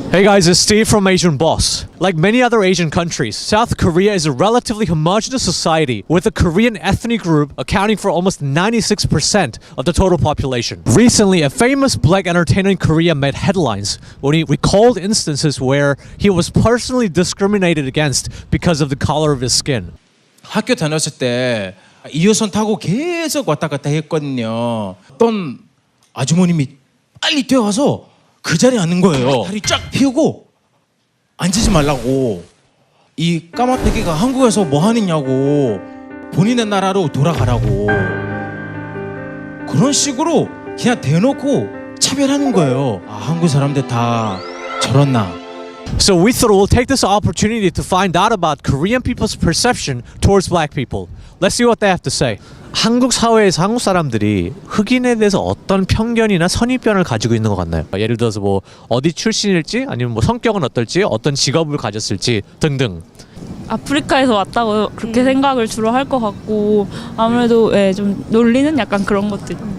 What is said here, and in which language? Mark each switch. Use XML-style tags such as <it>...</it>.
<en>Hey guys, it's Steve from Asian Boss. Like many other Asian countries, South Korea is a relatively homogenous society with a Korean ethnic group accounting for almost 96% of the total population. Recently, a famous black entertainer in Korea made headlines when he recalled instances where he was personally discriminated against because of the color of his skin.</en> <ko>학교 다녔을 때 2호선 타고 계속 왔다 갔다 했거든요. 어떤 아주머님이 빨리 뛰어와서 그 자리에 앉는 거예요. 다리 쫙 펴고 앉지 말라고. 이 까마귀가 한국에서 뭐 하느냐고. 본인의 나라로 돌아가라고. 그런 식으로 그냥 대놓고 차별하는 거예요. 아, 한국 사람들 다 저렇나.</ko> <en>So we thought we'll take this opportunity to find out about Korean people's perception towards black people. Let's see what they have to say.</en> <ko>한국 사회에서 한국 사람들이 흑인에 대해서 어떤 편견이나 선입견을 가지고 있는 것 같나요? 예를 들어서 뭐 어디 출신일지 아니면 뭐 성격은 어떨지 어떤 직업을 가졌을지 등등. 아프리카에서 왔다고 그렇게 생각을 주로 할 것 같고 아무래도 예, 좀 놀리는 약간 그런 것들.</ko>